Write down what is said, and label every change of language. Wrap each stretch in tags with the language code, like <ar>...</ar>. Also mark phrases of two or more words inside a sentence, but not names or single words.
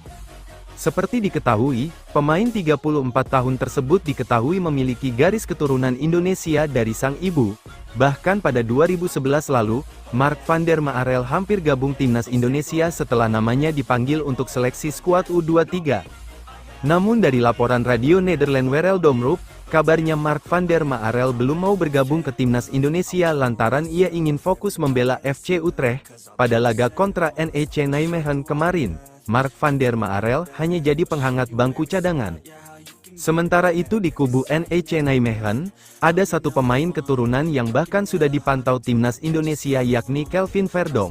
<id>Seperti diketahui, pemain 34 tahun tersebut diketahui memiliki garis keturunan Indonesia dari sang ibu. Bahkan pada 2011 lalu, Mark van der Marel hampir gabung timnas Indonesia setelah namanya dipanggil untuk seleksi skuad U23. Namun dari laporan radio Nederland Wereld Omroep, kabarnya Mark van der Marel belum mau bergabung ke timnas Indonesia lantaran ia ingin fokus membela FC Utrecht. Pada laga kontra NEC Nijmegen kemarin, Mark van der Marel hanya jadi penghangat bangku cadangan. Sementara itu di kubu NEC Nijmegen, ada satu pemain keturunan yang bahkan sudah dipantau timnas Indonesia yakni Kelvin Verdonk.</id>